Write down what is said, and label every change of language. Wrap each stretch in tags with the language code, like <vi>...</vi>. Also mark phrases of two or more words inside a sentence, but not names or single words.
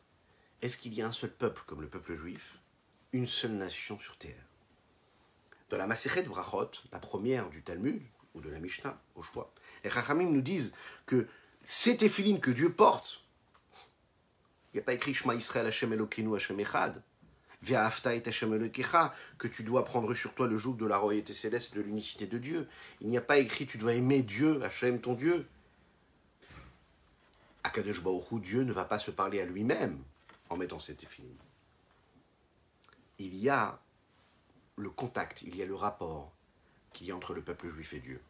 <fr>Est-ce qu'il y a un seul peuple comme le peuple juif? Une seule nation sur terre? Dans la Masechet Brachot, la première du Talmud, ou de la Mishnah, au choix, les Chachamim nous disent que ces téphilines que Dieu porte, il n'y a pas écrit</fr> <he>שמע ישראל ה' אלוקינו ה' אחד, ואהבת את ה' אלוקיך,</he> <fr>que tu dois prendre sur toi le joug de la royauté céleste et de l'unicité de Dieu. Il n'y a pas écrit tu dois aimer Dieu, Hashem ton Dieu.</fr> <he>הקדוש ברוך הוא,</he> <fr>Dieu ne va pas se parler à lui-même en mettant ces téphilines. Il y a le contact, il y a le rapport qu'il y a entre le peuple juif et Dieu.</fr>